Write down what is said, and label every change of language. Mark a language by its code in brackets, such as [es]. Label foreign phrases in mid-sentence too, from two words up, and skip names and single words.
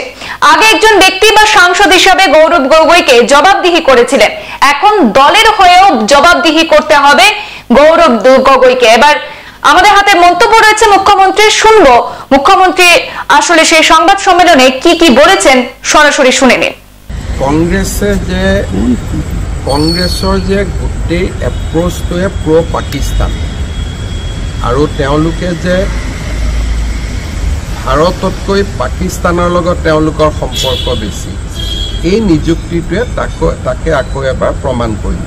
[bn] আগে একজন ব্যক্তি বা সাংসদ হিসাবে গৌরব গগৈকে জবাবদিহি করেছিলেন, এখন দলের হয়েও জবাবদিহি করতে হবে গৌরব গগৈকে। এবার আমাদের হাতে মন্তব্য রয়েছে মুখ্যমন্ত্রীর, শুনবো মুখ্যমন্ত্রী আসলে সেই সংবাদ সম্মেলনে কি কি বলেছেন, সরাসরি শুনে নিন। [as] কংগ্ৰেছৰ যে গোটেই এপ্ৰ'চটোৱে প্ৰ' পাকিস্তান আৰু তেওঁলোকে যে ভাৰততকৈ পাকিস্তানৰ লগত তেওঁলোকৰ সম্পৰ্ক বেছি, এই নিযুক্তিটোৱে তাকে আকৌ এবাৰ প্ৰমাণ কৰিলে।